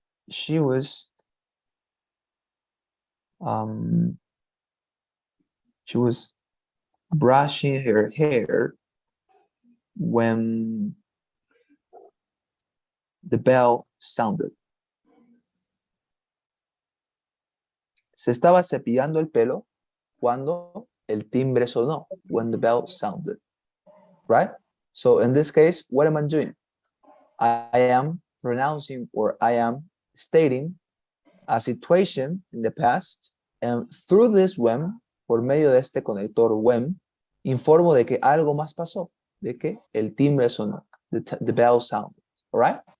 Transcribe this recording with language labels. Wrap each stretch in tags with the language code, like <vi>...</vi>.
<en>She was um she was brushing her hair when the bell sounded.</en> <es>Se estaba cepillando el pelo cuando el timbre sonó,</es> <en>when the bell sounded,</en> <es>right?</es> <en>So in this case, what am I doing? I am pronouncing or I am stating a situation in the past, and through this when,</en> <es>por medio de este conector when,</es> <en>informo de que algo más pasó, de que el timbre sonó, the bell sounded, all right?</en>